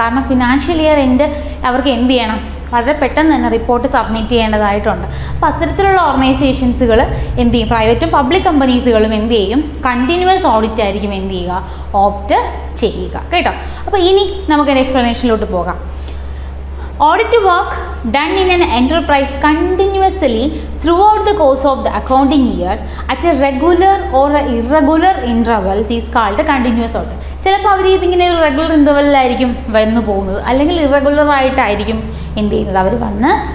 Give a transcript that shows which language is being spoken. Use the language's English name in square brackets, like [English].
[Malayalam] കാരണം financial year end അവർക്ക് എന്ത് ചെയ്യണം, വളരെ പെട്ടെന്ന് തന്നെ റിപ്പോർട്ട് സബ്മിറ്റ് ചെയ്യേണ്ടതായിട്ടുണ്ട്. അപ്പോൾ അത്തരത്തിലുള്ള ഓർഗനൈസേഷൻസുകൾ എന്ത് ചെയ്യും, പ്രൈവറ്റും പബ്ലിക് കമ്പനീസുകളും എന്ത് ചെയ്യും, കണ്ടിന്യൂസ് ഓഡിറ്റ് ആയിരിക്കും എന്ത് ചെയ്യുക, ഓപ്റ്റ് ചെയ്യുക കേട്ടോ. അപ്പോൾ ഇനി നമുക്കൊരു എക്സ്പ്ലനേഷനിലോട്ട് പോകാം. [English] Audit work done in an enterprise continuously throughout the course of the accounting year at a regular or a irregular intervals is called continuous audit. [Malayalam] ചിലപ്പോൾ അവർ ഇതിങ്ങനെ ഒരു റെഗുലർ ഇൻ്റർവെല്ലിലായിരിക്കും വന്നു പോകുന്നത്, അല്ലെങ്കിൽ ഇറഗുലർ ആയിട്ടായിരിക്കും എന്ത് ചെയ്യുന്നത്, അവർ വന്ന്